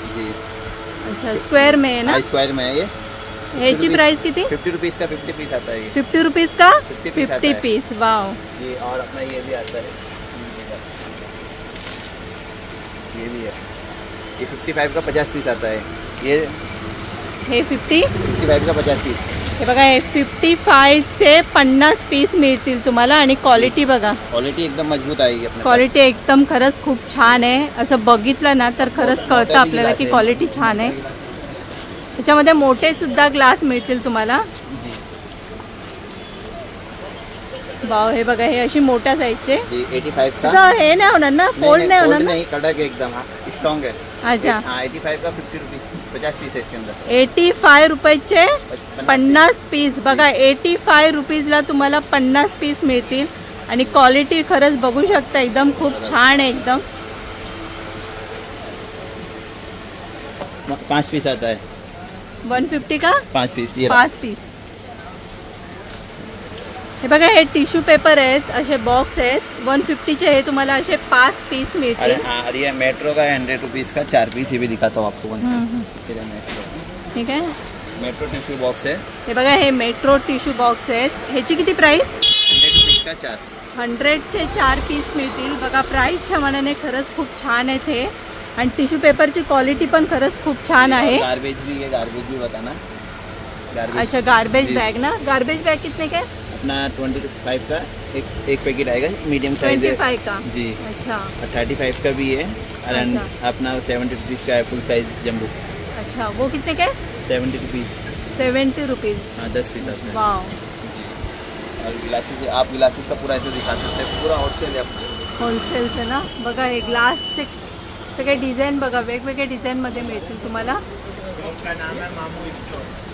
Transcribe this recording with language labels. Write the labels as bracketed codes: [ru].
[hi] जी अच्छा, स्क्वेअर में है ना? स्क्वायर में है ये। [mr] ह्याची प्राइस किती? [hi] 50 रुपीस का 50 पीस आता है ये। 50 रुपीज का 50 पीस आता 50 है। पीस। वाव, ये और अपना ये भी आता है, ये भी है। ये 55 का 50 पीस आता है। ये हे 55 का 50 पीस। [mr] हे बघा, हे 55 चे 50 पीस मिळतील तुम्हाला आणि क्वालिटी बघा, [hi] क्वालिटी एकदम मजबूत आएगी अपने पास। [mr] क्वालिटी एकदम खरंच खूप छान आहे। असं बघितलं ना तर खरंच कळतं आपल्याला की क्वालिटी छान आहे। त्याच्यामध्ये मोठे सुद्धा ग्लास मिळतील तुम्हाला। वाव, हे बघा, हे अशी मोठ्या साईजचे। [hi] जी 85 का [mr] असं हे नाही होणार ना, फोल्ड नाही होणार ना? [hi] नहीं, कड़क है एकदम, स्ट्रॉन्ग है। अच्छा, हाँ 85 का 50 रुपीस 50 पीस है इसके अंदर। [mr] 85 रुपयाचे 50 पीस। बघा, 85 रुपीजला तुम्हाला 50 पीस मिळतील आणि क्वालिटी खरंच बघू शकता, एकदम खूप छान आहे एकदम। [hi] 5 पीस आता है। 150 का 5 पीस ये 5 पीस। [mr] हे बघा हे टिश्यू पेपर आहेत, असे बॉक्स आहेत 150चे, हे तुम्हाला असे 5 पीस अरे मिळतील. [hi] हाँ, और ये मेट्रो का 100 रुपीज़ का 4 पीस, ये भी दिखाता हूँ आपको. मेट्रो, [mr] ठीक आहे. [hi] मेट्रो टिश्यू बॉक्स है, [mr] हे बघा हे मेट्रो टिश्यू बॉक्स आहेत. ह्याची किती प्राइस? [hi] 100 रुपीज़ का 4. [mr] 100चे 4 पीस मिळतील. बघा प्राईसच्या मानाने खरंच खूप छान आहेत हे, आणि टिश्यू पेपरची क्वालिटी पण खरंच खूप छान आहे. [hi] गार्बेज भी है, गार्बेज भी बताना. अच्छा गार्बेज बैग ना, गार्बेज बैग कितने का है? अपना 25 का एक पैकेट आएगा, मीडियम साइज है 25 का जी. अच्छा. और 35 का भी है, और अच्छा. अपना 70 रुपीज़ का है फुल साइज जम्बो. अच्छा वो कितने का है? 70 रुपीज़. 70 रुपीज़. हाँ 10 पीस आते हैं. वाव. और गिलासेस, आप गिलासेस का पूरा ऐसे दिखा सकते हैं, पूरा होलसेल है आपको. [mr] होलसेलचं ना. बघा हे ग्लासचे सगळे डिझाईन बघा, वेगवेगळे डिझाईनमध्ये मिळतील तुम्हाला. [hi] का नाम है मामू स्टोर.